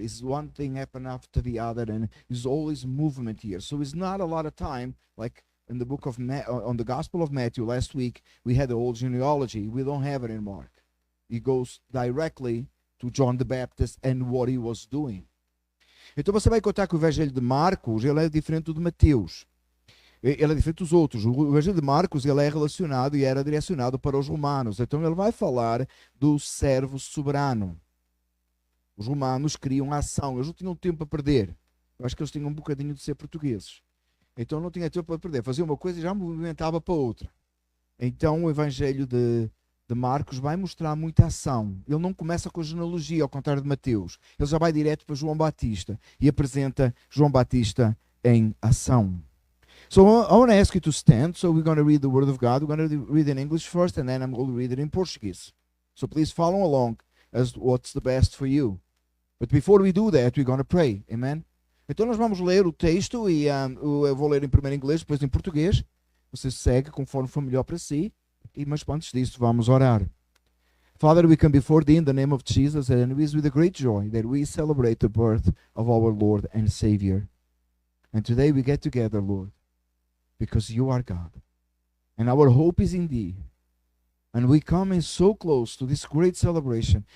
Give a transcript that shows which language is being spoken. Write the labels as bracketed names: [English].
[English] It's one thing happen after the other, and there's always movement here. So it's not a lot of time, like in the book of on the Gospel of Matthew last week, we had the whole genealogy. We don't have it in Mark. It goes directly to John the Baptist and what he was doing. [Portuguese] Então você vai contar que o Evangelho de Marcos ele é diferente do de Mateus. Ele é diferente dos outros. O Evangelho de Marcos ele é relacionado e era direcionado para os romanos. Então ele vai falar do servo soberano. Os romanos queriam ação. Eles não tinham tempo para perder. Eu acho que eles tinham um bocadinho de ser portugueses. Então não tinha tempo para perder. Fazia uma coisa e já movimentava para outra. Então o Evangelho de Marcos vai mostrar muita ação. Ele não começa com a genealogia, ao contrário de Mateus. Ele já vai direto para João Batista e apresenta João Batista em ação. [English] So I want to ask you to stand. So we're going to read the Word of God. We're going to read in English first, and then I'm going to read it in Portuguese. So please follow along as what's the best for you. But before we do that, we're going to pray. Amen? [Portuguese] Então nós vamos ler o texto e eu vou ler em primeiro em inglês, depois em português. Você segue conforme for melhor para si. Mas antes disso, vamos orar. [English] Father, we come before thee in the name of Jesus, and it is with a great joy that we celebrate the birth of our Lord and Savior. And today we get together, Lord, because you are God. And our hope is in thee. And we come in so close to this great celebration.